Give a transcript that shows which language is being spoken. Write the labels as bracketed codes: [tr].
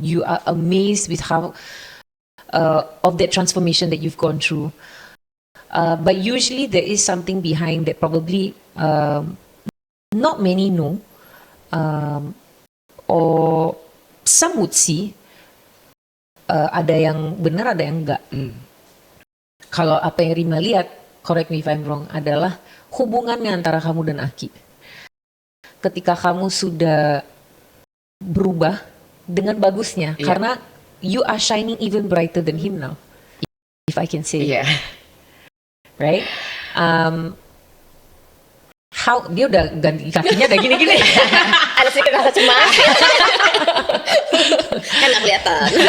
[en] You are amazed with how of that transformation that you've gone through. But usually there is something behind that probably not many know, or some would see. [id] Ada yang benar, ada yang enggak. Kalau apa yang Rima lihat, [en] correct me if I'm wrong, [id] adalah hubungannya antara kamu dan Aki. Ketika kamu sudah berubah dengan bagusnya, Iya. [en] karena you are shining even brighter than him now, if I can say, [id] Iya. [en] right? [id] How dia udah ganti kakinya udah gini-gini. Ada sedikit rasa cemas. Kan nggak kelihatan.